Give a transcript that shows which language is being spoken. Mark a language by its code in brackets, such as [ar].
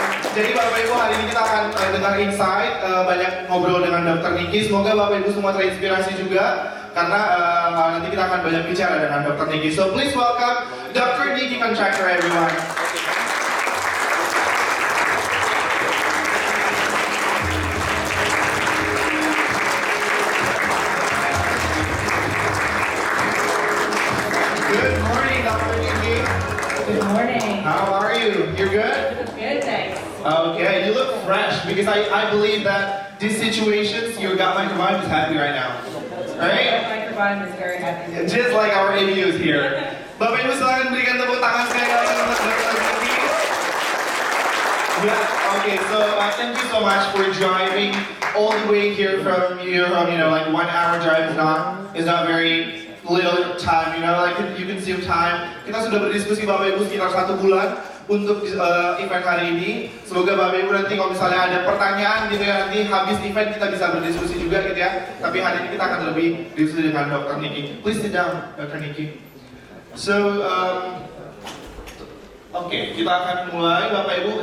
[id] Jadi Bapak Ibu hari ini kita akan dengar insight, banyak ngobrol dengan Dr. Niki. Semoga Bapak Ibu semua terinspirasi juga karena nanti kita akan banyak bicara dengan Dr. [en] Niki. So please welcome Dr. Niki Contractor everyone. Good morning, Dr. Niki. Good morning. How are you? You're good? Good, thanks. Okay, you look fresh because I believe that these situations, your gut microbiome is happy right now. Right? My microbiome is very happy. Just like our ABUs here. [id] Bapak Ibu silakan berikan tepuk tangan sekali lagi untuk Dr. Niki. [en] Yeah, okay, so thank you so much for driving all the way here from your home. You know, like 1 hour drive is not very little time, you know, like you can see time. [id] Kita sudah berdiskusi Bapak Ibu sekitar 1 bulan untuk event hari ini. Semoga Bapak Ibu nanti kalau misalnya ada pertanyaan gitu ya, nanti habis event kita bisa berdiskusi juga gitu ya. Tapi hari ini kita akan lebih diskusi dengan Dr. Niki. [en] Please sit down, [id] Dr. Niki. So, Oke, kita akan mulai Bapak Ibu.